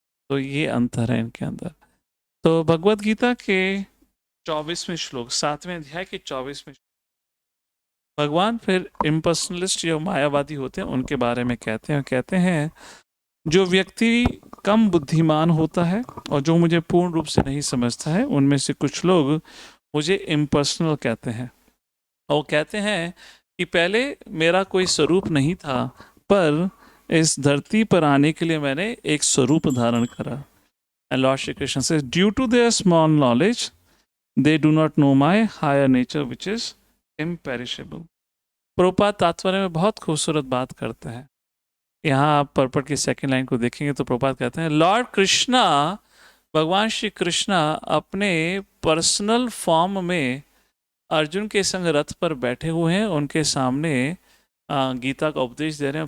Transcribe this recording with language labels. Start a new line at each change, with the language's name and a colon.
Hindi: तो ये अंतर है इनके अंदर। तो भगवत गीता के 24वें श्लोक, 7वें अध्याय के 24वें, भगवान फिर इम्पर्सनलिस्ट या मायावादी होते हैं उनके बारे में कहते हैं जो व्यक्ति कम बुद्धिमान होता है और जो मुझे पूर्ण रूप से नहीं समझता है, उनमें से कुछ लोग मुझे इम्पर्सनल कहते हैं। और वो कहते हैं कि पहले मेरा कोई स्वरूप नहीं था, पर इस धरती पर आने के लिए मैंने एक स्वरूप धारण करा।
English: And Lord Shri Krishna says, due to their small knowledge, they do not know my higher nature, which is imperishable.
Hindi: Prabhupada तात्पर्य में बहुत खूबसूरत बात करते हैं। यहाँ आप पर्पट की सेकंड लाइन को देखेंगे तो प्रभुपाद कहते हैं, लॉर्ड कृष्णा, भगवान श्री कृष्णा अपने पर्सनल फॉर्म में अर्जुन के संग रथ पर बैठे हुए हैं, उनके सामने गीता का उपदेश दे रहे हैं।